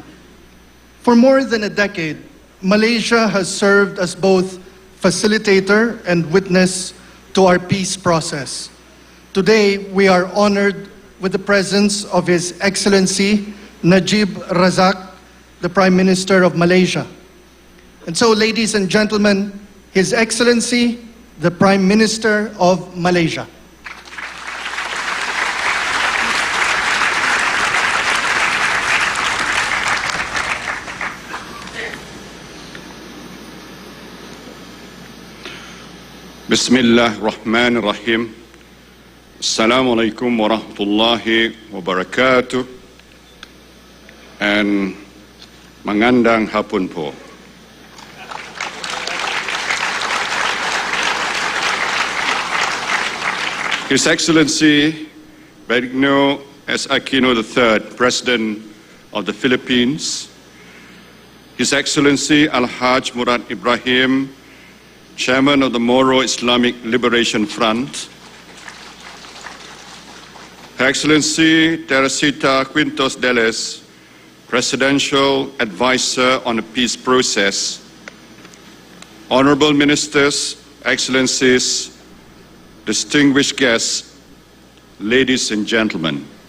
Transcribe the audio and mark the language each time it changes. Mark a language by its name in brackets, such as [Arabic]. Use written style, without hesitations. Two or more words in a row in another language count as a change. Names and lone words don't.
[English] For more than a decade, Malaysia has served as both facilitator and witness to our peace process. Today, we are honored with the presence of His Excellency Najib Razak, the Prime Minister of Malaysia. And so, ladies and gentlemen, His Excellency, the Prime Minister of Malaysia. [Arabic] Bismillahirrahmanirrahim. السلام عليكم ورحمة الله وبركاته. [Filipino] And mangandang hapon po. [English] His Excellency Benigno S. Aquino III, President of the Philippines, His Excellency Al-Haj Murad Ibrahim, Chairman of the Moro Islamic Liberation Front, Her Excellency Teresita Quintos Deles, Presidential Advisor on the Peace Process, honorable ministers, excellencies, distinguished guests, ladies and gentlemen.